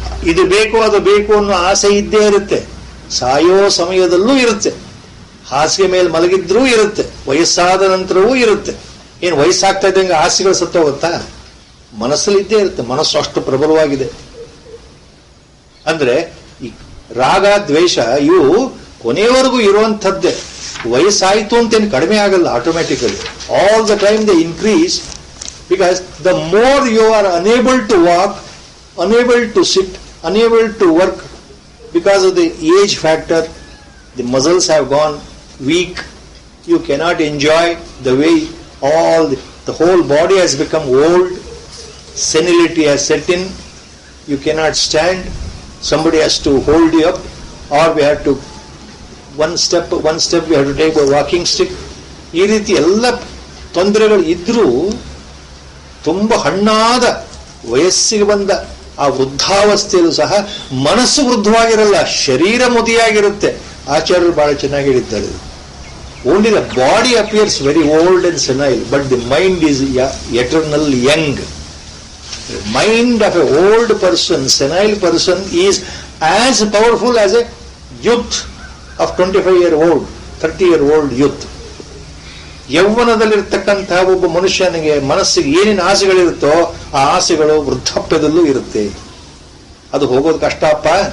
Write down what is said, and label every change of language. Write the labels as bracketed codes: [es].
[kn] ಇದು ಬೇಕು ಅದು ಬೇಕು ಅನ್ನೋ ಆಸೆ ಇದ್ದೇ ಇರುತ್ತೆ. ಸಾಯೋ ಸಮಯದಲ್ಲೂ ಇರುತ್ತೆ, ಹಾಸಿಗೆ ಮೇಲೆ ಮಲಗಿದ್ರೂ ಇರುತ್ತೆ, ವಯಸ್ಸಾದ ನಂತರವೂ ಇರುತ್ತೆ. ಏನು ವಯಸ್ಸಾಗ್ತಾ ಇದ್ದಂಗೆ ಆಸೆಗಳು ಸತ್ತೋಗುತ್ತಾ? ಮನಸ್ಸಲ್ಲಿ ಇದ್ದೇ ಇರುತ್ತೆ. ಮನಸ್ಸು ಅಷ್ಟು ಪ್ರಬಲವಾಗಿದೆ. ಅಂದ್ರೆ ಈ ರಾಗ ದ್ವೇಷ ಇವು ಕೊನೆಯವರೆಗೂ ಇರುವಂಥದ್ದೇ. ವಯಸ್ಸಾಯಿತು ಅಂತೇನು ಕಡಿಮೆ ಆಗಲ್ಲ automatically. [en] All the time they increase, because the more you are unable to walk, unable to sit, unable to work, because of the age factor, the muscles have gone weak, you cannot enjoy the way the whole body has become old, senility has set in, you cannot stand, somebody has to hold you up, or we have to one step we have to take a walking stick. [kn] ಈ ರೀತಿ ಎಲ್ಲ ತೊಂದರೆಗಳು ಇದ್ರೂ ತುಂಬ ಹಣ್ಣಾದ ವಯಸ್ಸಿಗೆ ಬಂದ ಆ ವೃದ್ಧಾವಸ್ಥೆಯಲ್ಲೂ ಸಹ ಮನಸ್ಸು ವೃದ್ಧವಾಗಿರಲ್ಲ, ಶರೀರ ಮುದಿಯಾಗಿರುತ್ತೆ. ಆಚಾರ್ಯರು ಬಹಳ ಚೆನ್ನಾಗಿ ಹೇಳಿದ್ದಾರೆ, [en] only the body appears very old and senile, but the mind is eternal young. The mind of an old person, senile person, is as powerful as a youth of 25-year-old, 30-year-old youth. [kn] ಯೌವನದಲ್ಲಿರ್ತಕ್ಕಂತಹ ಒಬ್ಬ ಮನುಷ್ಯನಿಗೆ ಮನಸ್ಸಿಗೆ ಏನೇನು ಆಸೆಗಳಿರುತ್ತೋ ಆ ಆಸೆಗಳು ವೃದ್ಧಾಪ್ಯದಲ್ಲೂ ಇರುತ್ತೆ. ಅದು ಹೋಗೋದು ಕಷ್ಟಪ್ಪ.